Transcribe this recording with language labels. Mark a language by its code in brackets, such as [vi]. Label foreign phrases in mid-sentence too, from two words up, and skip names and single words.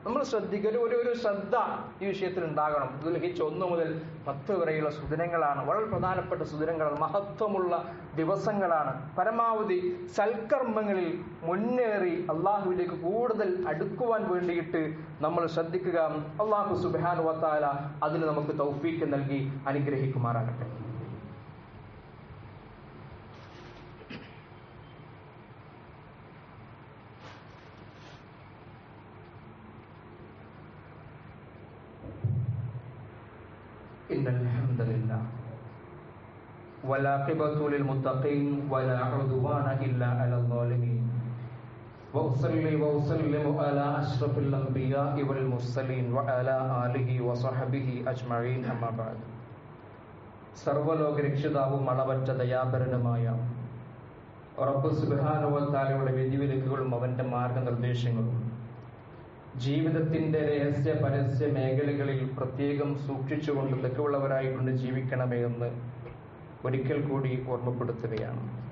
[ml] നമ്മൾ ശ്രദ്ധിക്കുക, ഒരു ശ്രദ്ധ ഈ വിഷയത്തിൽ ഉണ്ടാകണം. ദുൽഹിജ്ജ് 1 മുതൽ 10 വരെയുള്ള സുദിനങ്ങളാണ്, വളരെ പ്രധാനപ്പെട്ട സുദിനങ്ങളാണ്, മഹത്വമുള്ള ദിവസങ്ങളാണ്. പരമാവധി സൽക്കർമ്മങ്ങളിൽ മുന്നേറി അള്ളാഹുവിലേക്ക് കൂടുതൽ അടുക്കുവാൻ വേണ്ടിയിട്ട് നമ്മൾ ശ്രദ്ധിക്കുക. [ar] الله سبحانه وتعالى [ml] അതിന് നമുക്ക് തൗഫീക്ക് നൽകി അനുഗ്രഹിക്കുമാറാകട്ടെ. [ar] إن الحمد لله والعاقبة للمتقين ولا عدوان إلا على الظالمين وأصلي وأسلم على أشرف الأنبياء والمرسلين وعلى آله وصحبه أجمعين أما بعد. [ml] സർവ്വലോക രക്ഷിതാവും അളവറ്റ ദയാപരനുമായ റബ്ബ് സുബ്ഹാനഹു വ തആലയുടെ വിധിവിലക്കുകളും അവന്റെ മാർഗനിർദ്ദേശങ്ങളും ജീവിതത്തിന്റെ രഹസ്യ പരസ്യ മേഖലകളിൽ പ്രത്യേകം സൂക്ഷിച്ചുകൊണ്ട് തെക്കുള്ളവരായിക്കൊണ്ട് ജീവിക്കണമേ എന്ന് ഒരിക്കൽ കൂടി ഓർമ്മപ്പെടുത്തുകയാണ്.